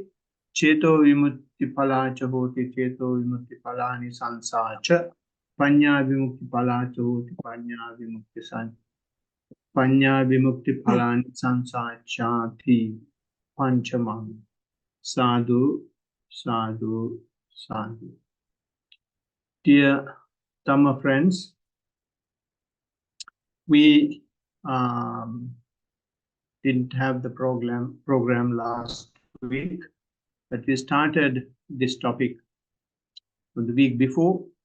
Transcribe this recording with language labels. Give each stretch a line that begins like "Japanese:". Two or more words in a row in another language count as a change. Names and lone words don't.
Pali: Cheto vimutti palacha hoti cheto vimutti palani sansacha. Panya vimukti palacha hoti panya vimukti palani sansachati. Panchamam. Sadhu, sadhu, sadhu.
English: Dear Dhamma friends, we didn't have the program last week, but we started this topic the week before.